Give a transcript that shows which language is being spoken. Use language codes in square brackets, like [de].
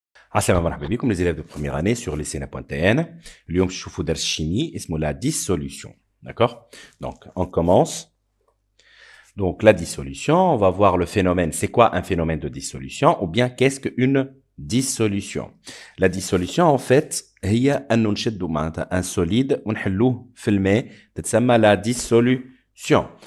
[ar] Assalamu مرحبا بكم [fr] les élèves de première année sur lycée.tn. [ar] اليوم نشوفوا درس chimie اسمه la dissolution. [fr] D'accord? Donc on commence. Donc la dissolution, on va voir le phénomène. C'est quoi un phénomène de dissolution ou bien qu'est-ce qu'une dissolution? La dissolution en fait [ar] هي أنه نشدوا معناتها un solide ونحلوه في الماء تتسمى la dissolution.